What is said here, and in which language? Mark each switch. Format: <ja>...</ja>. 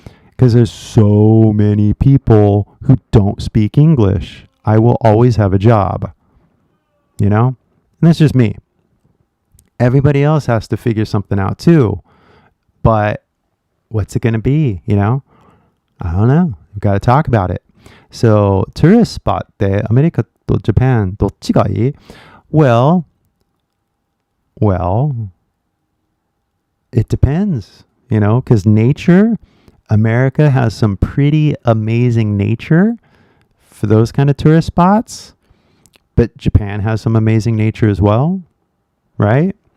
<en>Because there's so many people who don't speak English. I will always have a job, you know, and that's just me. Everybody else has to figure something out too. But what's it going to be? You know, I don't know. We've got to talk about it.</en> <ja>So, tourist spot ってアメリカと Japan どっちがいい?</ja> <en>Well, it depends, you know, because nature, America has some pretty amazing nature for those kind of tourist spots, but Japan has some amazing nature as well, right?</en>